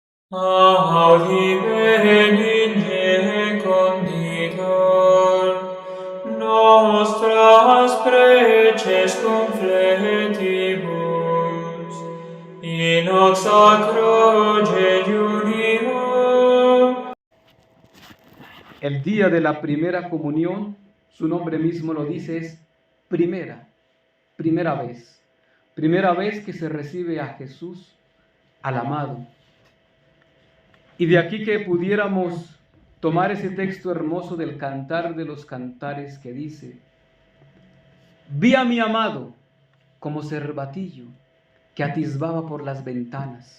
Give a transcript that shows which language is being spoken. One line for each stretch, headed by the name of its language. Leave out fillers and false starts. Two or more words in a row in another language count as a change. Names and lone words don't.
Latin: Audime conditor nostras preces confletibus, in hoc sacro jejunio.
Spanish: El día de la primera comunión, su nombre mismo lo dice, es primera vez que se recibe a Jesús, al amado. Y de aquí que pudiéramos tomar ese texto hermoso del Cantar de los Cantares que dice: vi a mi amado como cervatillo que atisbaba por las ventanas.